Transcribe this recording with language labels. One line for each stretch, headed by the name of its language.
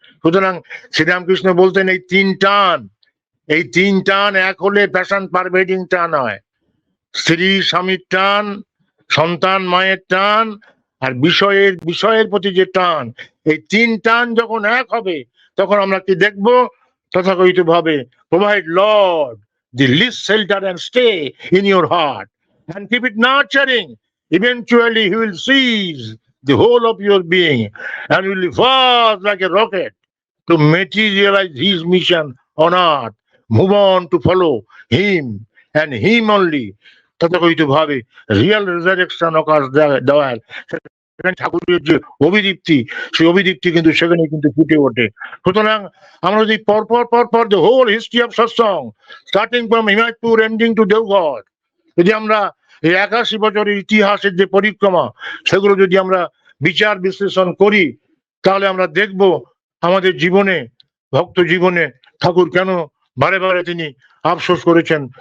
Bangla: সুতরাং শ্রীরামকৃষ্ণ বলতেন এই তিন টান, এই তিন টান এক হলে প্যাশন পারভেডিং টান হয়। স্ত্রী স্বামীর টান, সন্তান মায়ের টান, আর বিষয়ের প্রতি যে টান, এই তিন টান যখন এক হবে তখন আমরা কি দেখবো? তথাকথিত ভাবে
English: Provide lord the least shelter and stay in your heart and keep it nurturing. Eventually he will seize the whole of your being and will fast like a rocket to materialize his mission on earth. Move on to follow him and him only.
Bangla: তথাকথিত ভাবে
English: real resurrection occurs
Bangla: দেওয়ার ঠাকুরের যে অভিদীপ্তি, সেই অভিদীপ্তি কিন্তু সেখানে কিন্তু ফুটে ওঠে। সুতরাং আমরা যদি পরপর
English: the whole history of Satsang starting from Himayatpur ending to Deoghar,
Bangla: যদি আমরা এই 81 বছরের ইতিহাসের যে পরিক্রমা সেগুলো যদি আমরা বিচার বিশ্লেষণ করি, তাহলে আমরা দেখব আমাদের জীবনে, ভক্ত জীবনে ঠাকুর কেন বারে বারে তিনি আফসোস করেছেন।